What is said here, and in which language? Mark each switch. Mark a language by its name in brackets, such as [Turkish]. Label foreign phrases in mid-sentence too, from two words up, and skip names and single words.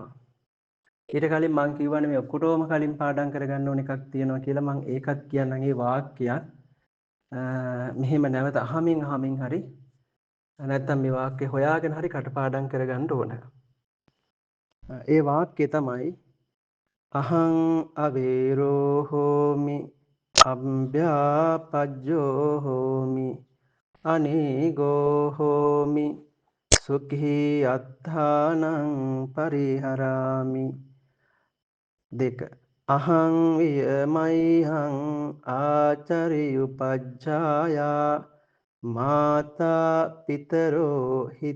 [Sinhala] ඊට කලින් මං කිව්වනේ මේ ඔක්කොටම කලින් පාඩම් කරගන්න ඕන එකක් තියෙනවා කියලා. මං ඒකත් කියන්නම්. ඒ වාක්‍යයක් මෙහෙම නැවත අහමින් හරි නැත්නම් මේ වාක්‍ය හොයාගෙන හරි කටපාඩම් කරගන්න ඕන. ඒ වාක්‍යය තමයි [Pali] අහං අවේරෝ හෝමි අභ්‍යාපජ්ජෝ හෝමි අනීගෝ හෝමි සුඛී අත්ථානං පරිහරාමි. 2 අහං වියමයිහං ආචරියුපජ්ජායා මාතා පිතරෝ හිත